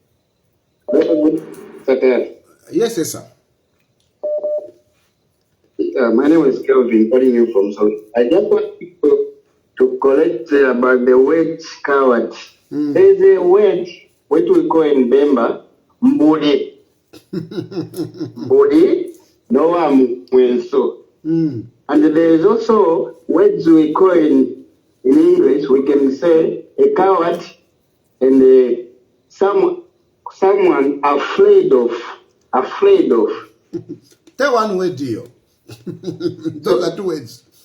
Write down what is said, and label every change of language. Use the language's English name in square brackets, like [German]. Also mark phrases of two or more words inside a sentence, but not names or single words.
[English] Yes, yes, sir. My name is Kelvin, calling you from South. I just want people to correct about the word coward. There's a word which we call in Bemba, mbudi. Mbudi, no one will so. And there is also words we call in English, we can say a coward and someone afraid of. Tell one word, deal. Those are two words.